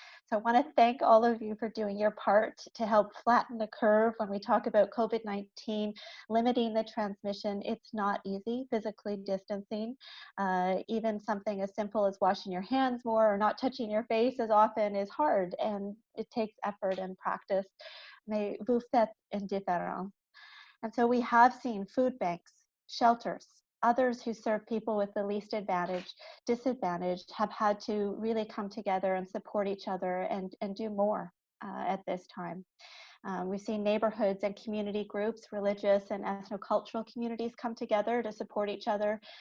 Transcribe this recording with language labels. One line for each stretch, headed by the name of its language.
English: So I want to thank all of you for doing your part to help flatten the curve when we talk about COVID-19, limiting the transmission. It's not easy, physically distancing. Even something as simple as washing your hands more or not touching your face as often is hard, and it takes effort and practice.
French: Mais vous faites une différence.
English: And so we have seen food banks, shelters, others who serve people with the least disadvantaged have had to really come together and support each other and do more at this time. We've seen neighborhoods and community groups, religious and ethnocultural communities come together to support each other.